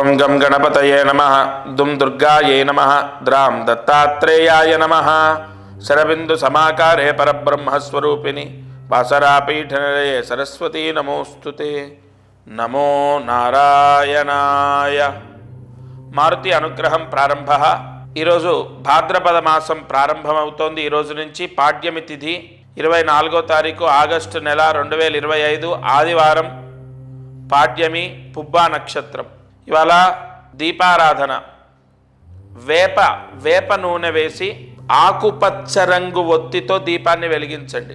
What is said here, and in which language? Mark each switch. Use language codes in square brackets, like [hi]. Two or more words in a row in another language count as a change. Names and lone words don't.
[sa] गं गणपतये नमः दुं दुर्गायै नमः द्रां दत्तात्रेयाय नमः शरबिंदु समाकारे परब्रह्मस्वरूपिणि वासरापीठनिलये सरस्वती नमोस्तुते नमो नारायणाय। [te] మారుతి అనుగ్రహం ప్రారంభ। ఈరోజు భాద్రపద మాసం ప్రారంభమవుతోంది। ఈ రోజు నుంచి పాడ్యమి తిథి 24వ తారీఖు ఆగస్టు నెల 2025 ఆదివారం పాడ్యమి పుబ్బా నక్షత్రం। ఇవాళ దీపారాధన వేప నూనె వేసి ఆకుపచ్చ రంగు ఒత్తితో దీపాన్ని వెలిగించండి।